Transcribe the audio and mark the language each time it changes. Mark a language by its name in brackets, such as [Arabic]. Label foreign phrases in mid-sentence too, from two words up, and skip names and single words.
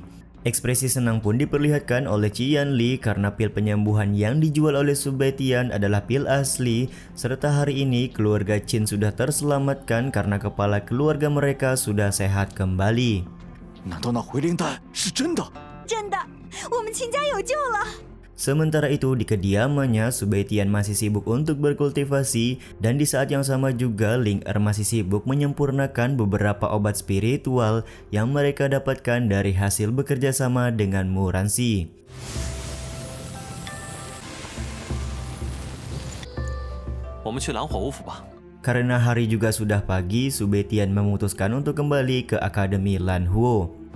[Indonesian] Ekspresi senang pun diperlihatkan oleh Qianli karena pil penyembuhan yang dijual oleh Su Baitian adalah pil asli, serta hari ini keluarga Qin sudah terselamatkan karena kepala keluarga mereka sudah sehat kembali. [Chinese] 难道那回灵丹是真的？真的，我们秦家有救了！ [Indonesian] Sementara itu di kediamannya, Su Baitian masih sibuk untuk berkultivasi dan di saat yang sama juga Ling Er masih sibuk menyempurnakan beberapa obat spiritual yang mereka dapatkan dari hasil bekerja sama dengan Muransi. Karena hari juga sudah pagi, Su Baitian memutuskan untuk kembali ke Akademi Lanhuo.